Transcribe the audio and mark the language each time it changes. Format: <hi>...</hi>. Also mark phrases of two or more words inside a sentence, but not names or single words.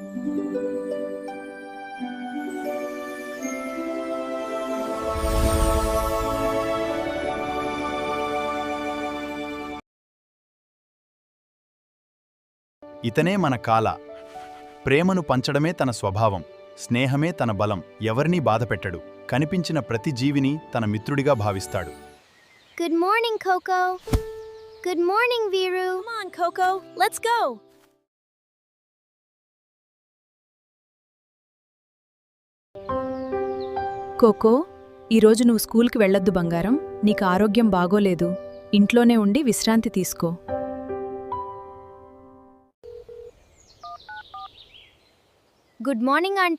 <te>ఇతనే మన కాల. ప్రేమను పంచడమే తన స్వభావం, స్నేహమే తన బలం. ఎవరినీ బాధపెట్టడు, కనిపించిన ప్రతి జీవిని తన మిత్రుడిగా భావిస్తాడు.</te> <en>Good morning, Coco. Good morning, Viru. Come on, Coco. Let's go.</en> <te>కోకో, ఈరోజు నువ్వు స్కూల్కి వెళ్ళొద్దు బంగారం. నీకు ఆరోగ్యం బాగోలేదు. ఇంట్లోనే ఉండి విశ్రాంతి తీసుకో.</te> <en>good morning aunty.</en>